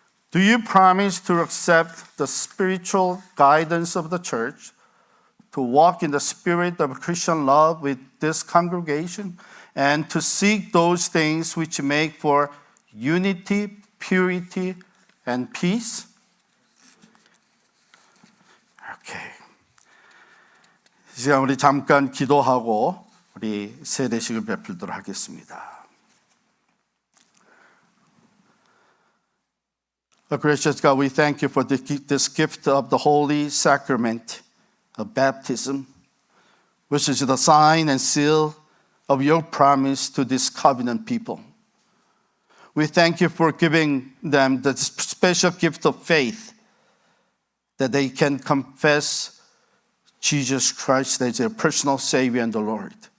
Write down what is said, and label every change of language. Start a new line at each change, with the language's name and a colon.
English: Do you promise to accept the spiritual guidance of the church, to walk in the spirit of Christian love with this congregation, and to seek those things which make for unity, purity, and peace? Okay.
Korean: 이제 우리 잠깐 기도하고 우리 세례식을 베풀도록 하겠습니다.
English: Gracious God, we thank you for this gift of the Holy Sacrament of baptism, which is the sign and seal of your promise to this covenant people. We thank you for giving them the special gift of faith, that they can confess Jesus Christ as their personal Savior and the Lord.